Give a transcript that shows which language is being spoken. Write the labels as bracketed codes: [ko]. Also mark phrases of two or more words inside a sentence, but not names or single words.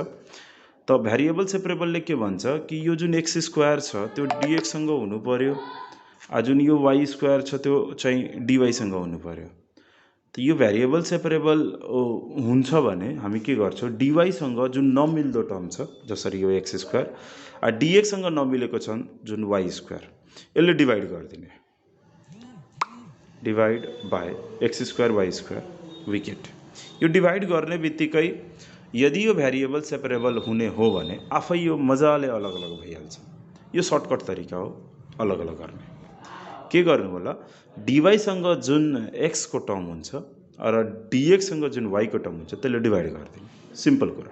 [ne] त [en] variable separableले [ne] के भन्छ कि यो जुन [en] x square [ne] छ त्यो डिएक्स सँग हुनु पर्यो, जुन यो [en] y square [ne] छ त्यो चाहिँ डिवाई सँग हुनु पर्यो। त यो [en] variable separable [ne] हुन्छ भने हामी के गर्छौँ, डिवाई सँग जुन नमिल्दो टर्म छ जसरी यो [en] x square, [ne] डिएक्स सँग नमिलेको छ जुन [en] y square, [ne] यसले डिवाइड गरिदिने, [en] divide by x square y square we get. [ne] यो डिवाइड गर्ने बित्तिकै यदि यो [en] variable separable [ne] हुने हो भने आफै यो मजाले अलग अलग भइहाल्छ। यो सर्टकट तरिका हो अलग अलग गर्ने। के गर्नु होला, डिवाई सँग जुन एक्स को टर्म हुन्छ र डिएक्स सँग जुन वाई को टर्म हुन्छ त्यसले डिवाइड गरिदिने, सिम्पल कुरा।